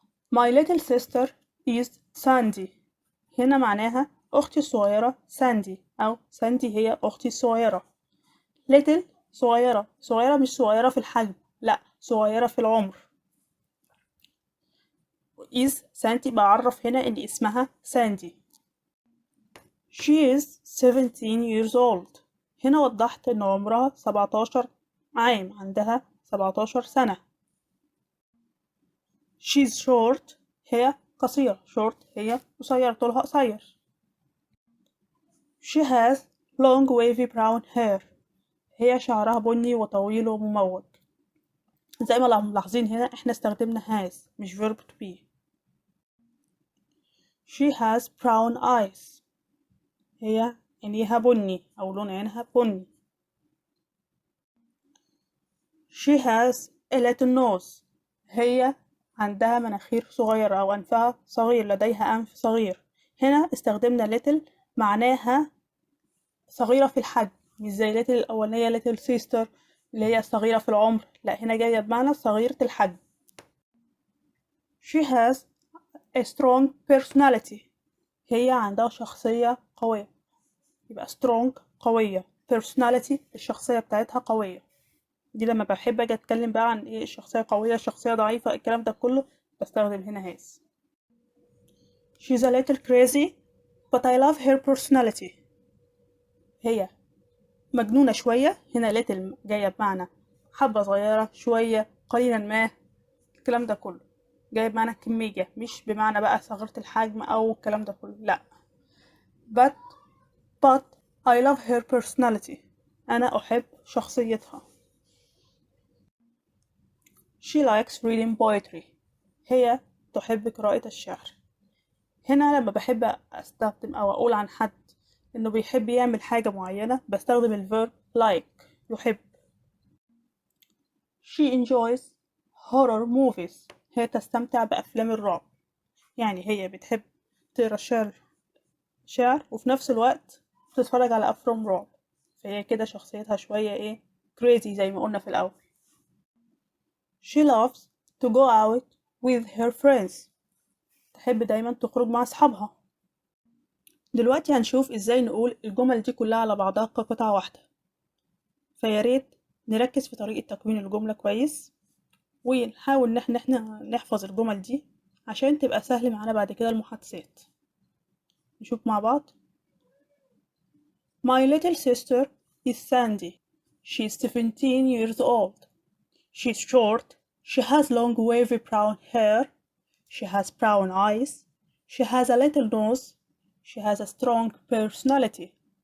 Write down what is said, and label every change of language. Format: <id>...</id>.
<en>my little sister is Sandy.</en> <ar>هنا معناها اختي الصغيرة ساندي، او ساندي هي اختي الصغيرة. little صغيرة، صغيرة مش صغيرة في الحجم، لا صغيرة في العمر. is ساندي بعرف هنا ان اسمها ساندي.</ar> <en>she is 17 years old.</en> <ar>هنا وضحت ان عمرها 17 عام، عندها 17 سنة.</ar> <en>she's short</en> <ar>هي قصيرة، short هي قصيرة، طولها قصير.</ar> <en>she has long wavy brown hair.</en> <ar>هي شعرها بني وطويل ومموج. زي ما ملاحظين هنا احنا استخدمنا has مش verb to be.</ar> <en>she has brown eyes.</en> <ar>هي عينيها بني أو لون عينها بني.</ar> <en>she has a little nose.</en> <ar>هي عندها مناخير صغيرة أو أنفها صغير، لديها أنف صغير. هنا استخدمنا little معناها صغيرة في الحجم، مش زي little الأولانية</ar> <en>little sister</en> <ar>اللي هي صغيرة في العمر، لا هنا جاية بمعنى صغيرة الحجم.</ar> <en>she has a strong personality.</en> <ar>هي عندها شخصية قوية، يبقى strong قوية، personality الشخصية بتاعتها قوية. دي لما بحب اجي اتكلم بقى عن ايه الشخصية قوية الشخصية ضعيفة الكلام ده كله بستخدم هنا has.</ar> <en>she's a little crazy but I love her personality.</en> <ar>هي مجنونة شوية، هنا little جاية بمعنى حبة صغيرة شوية قليلا ما، الكلام ده كله جاي بمعنى كمية، مش بمعنى بقى صغيرة الحجم أو الكلام ده كله، لأ.</ar> <en>but I love her personality.</en> <ar>أنا أحب شخصيتها.</ar> <en>she likes reading poetry.</en> <ar>هي تحب قراءة الشعر. هنا لما بحب أستخدم أو أقول عن حد إنه بيحب يعمل حاجة معينة بستخدم الverb like يحب.</ar> <en>she enjoys horror movies.</en> <ar>هي تستمتع بأفلام الرعب، يعني هي بتحب تقرا شعر وفي نفس الوقت بتتفرج على أفلام رعب، فهي كده شخصيتها شوية ايه crazy زي ما قلنا في الأول.</ar> <en>she loves to go out with her friends.</en> <ar>تحب دايما تخرج مع أصحابها. دلوقتي هنشوف ازاي نقول الجمل دي كلها على بعضها كقطعة واحدة، فياريت نركز في طريقة تكوين الجملة كويس ونحاول ان احنا نحفظ الجمل دي عشان تبقى سهل معانا بعد كده المحادثات. نشوف مع بعض.</ar> <en>My little sister is Sandy. She's 17 years old. She's short. She has long wavy brown hair. She has brown eyes. She has a little nose. She has a strong personality.</en>